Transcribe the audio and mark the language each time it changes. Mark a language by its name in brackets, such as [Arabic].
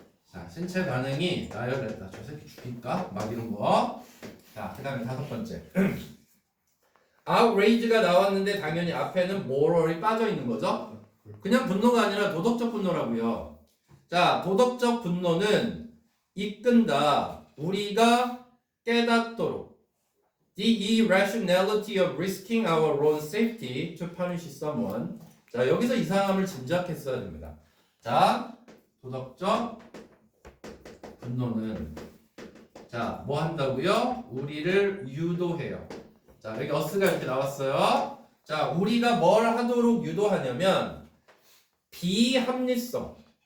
[Korean] 자, 신체 반응이 나열됐다. 저 새끼 죽일까? 막 이런 거. 자, 그 다음에 다섯 번째. outrage가 나왔는데 당연히 앞에는 moral이 빠져 있는 거죠. 그냥 분노가 아니라 도덕적 분노라고요. 자, 도덕적 분노는 이끈다. 우리가 깨닫도록. [English] The irrationality of risking our own safety to punish someone. [Korean] 자, 여기서 이상함을 짐작했어야 됩니다. 자, 도덕적 분노는 자, 뭐 한다고요? 우리를 유도해요. 자, 여기 us가 이렇게 나왔어요. 자, 우리가 뭘 하도록 유도하냐면 비합리성.